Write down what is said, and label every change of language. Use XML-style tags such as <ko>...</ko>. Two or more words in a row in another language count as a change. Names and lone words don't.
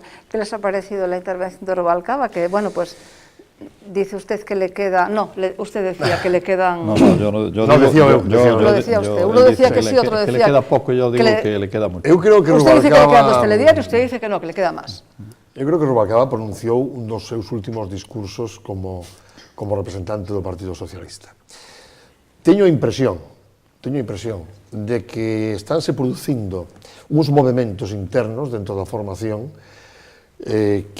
<es>¿Qué les ha parecido la intervención de Rubalcaba? Que, bueno, pues dice usted que le queda... No, usted decía que le quedan... No, lo decía usted. Uno decía que sí, otro decía... Que le queda poco, yo digo que le queda mucho.</es> <gl>Eu creo que</gl> <es>usted dice que le quedan 2 telediarios, usted dice que no, que le queda más.</es> <gl>Eu creo que Rubalcaba pronunciou un dos seus últimos discursos como representante do Partido Socialista. Teño a impresión de que estánse producindo uns movementos internos dentro da formación que</gl>